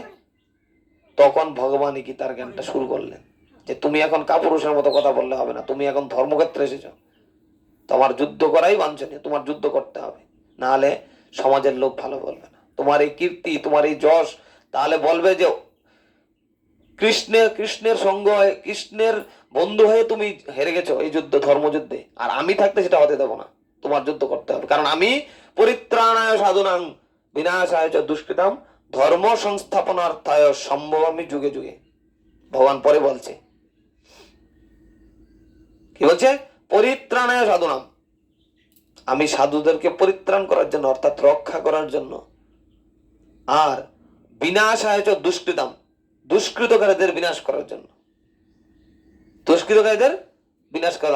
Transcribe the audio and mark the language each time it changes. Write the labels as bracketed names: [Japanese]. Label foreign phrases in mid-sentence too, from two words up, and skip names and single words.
[Bangla] তখন ভগবান গীতার জ্ঞানটা শুরু করলেন যে তুমি এখন কাপুরুষের মতো কথা বললে হবে না, তুমি এখন ধর্মক্ষেত্রে এসেছো, তোমার যুদ্ধ করাই বাঞ্ছনীয়, তোমার যুদ্ধ করতে হবে, না হলে সমাজের লোক ভালো বলবে না। তোমার এই কীর্তি, তোমার এই যশ, তাহলে বলবে যে কৃষ্ণের সঙ্গ হয়ে, কৃষ্ণের বন্ধু হয়ে তুমি হেরে গেছো এই যুদ্ধ, ধর্মযুদ্ধে। আর আমি থাকতে সেটা হতে দেবো না, তোমার যুদ্ধ করতে হবে। কারণ আমি [Sanskrit] পরিত্রাণায় সাধুনাং বিনাশায় চ দুষ্কৃতাম ধর্ম সংস্থাপনার্থায় সম্ভবামি যুগে যুগে। [Bangla] ভগবান পরে বলছে, কি বলছে? [Sanskrit] পরিত্রাণায় সাধুনাম, [Bangla] আমি সাধুদেরকে পরিত্রাণ করার জন্য, অর্থাৎ রক্ষা করার জন্য। আর [Sanskrit] বিনাশায় চ দুষ্কৃতাম, [Bangla] দুষ্কৃতকারীদের বিনাশ করার জন্য, দুষ্কৃতকারীদের বিনাশ করা।